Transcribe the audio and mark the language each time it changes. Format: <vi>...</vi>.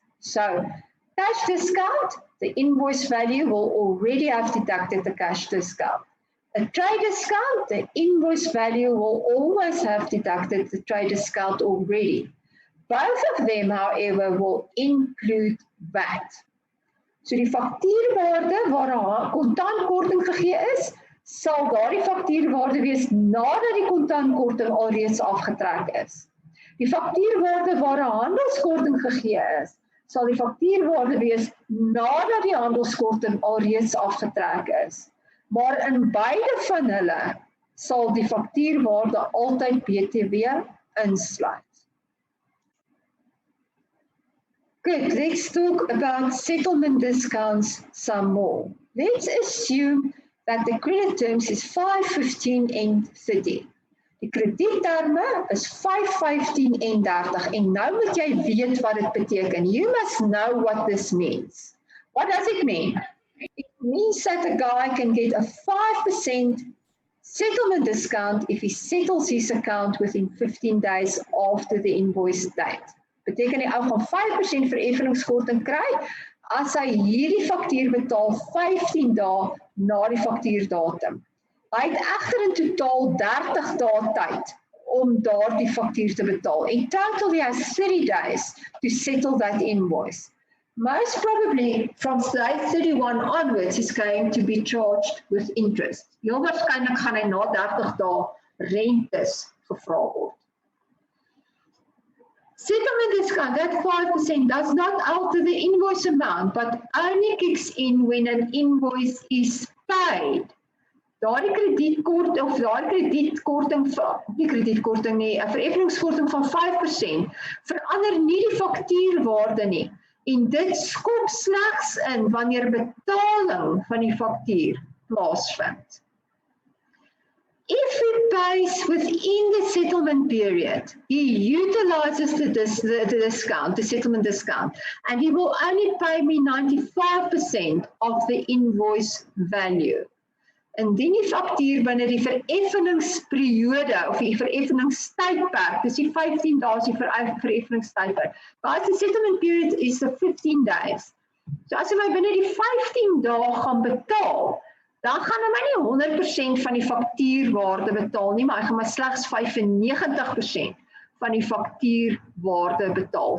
<en>So cash discount, the invoice value will already have deducted the cash discount. A trade discount, the invoice value will always have deducted the trade discount already. Both of them, however, will include VAT.</en> <af>So die faktuurwaarde waar 'n kontantkorting gegee is, sal daardie faktuurwaarde wees nadat die kontantkorting alreeds afgetrek is. Die faktuurwaarde waar 'n handelskorting gegee is, sal die faktuurwaarde wees nadat die handelskorting alreeds afgetrek is. Maar in beide van hulle sal die faktuurwaarde altyd BTW insluit.</af> <en>Good, let's talk about settlement discounts some more. Let's assume that the credit terms is 5, 15 and 30.</en> <af>Die kredietterme is 5, 15 en 30 en nou moet jy weet wat dit beteken.</af> <en>You must know what this means. What does it mean? It means that a guy can get a 5% settlement discount if he settles his account within 15 days after the invoice date.</en> <af>Beteken die ou gaan 5% vereffeningskorting kry as hy hierdie faktuur betaal 15 dae na die faktuurdatum. Hy het egter in totaal 30 dae tyd om daardie faktuur te betaal.</af> <en>In total he has 30 days to settle that invoice. most probably from day 31 onwards is going to be charged with interest.</en> <af>Heel waarskynlik gaan hy na 30 dae rentes gevra word.</af> <en>Settlement discount, that 5% does not alter the invoice amount, but only kicks in when an invoice is paid.</en> <af>Daardie kredietkorting of daardie kredietkorting, nie kredietkorting nie, 'n vereffeningskorting van 5% verander nie die faktuurwaarde nie. En dit skop slegs in wanneer betaling van die faktuur plaasvind.</af> <en>If he pays within the settlement period, he utilizes the discount, the settlement discount, and he will only pay me 95% of the invoice value.</en> <af>Indien die faktuur binne die vereffeningsperiode of die vereffeningstydperk, dis die 15 dae is die vereffeningstydperk.</af> <en>But the settlement period is the 15 days.</en> <af>So as hy binne die 15 dae gaan betaal, dan gaan hy my nie 100% van die faktuurwaarde betaal nie, maar hy gaan maar slegs 95% van die faktuurwaarde betaal.</af>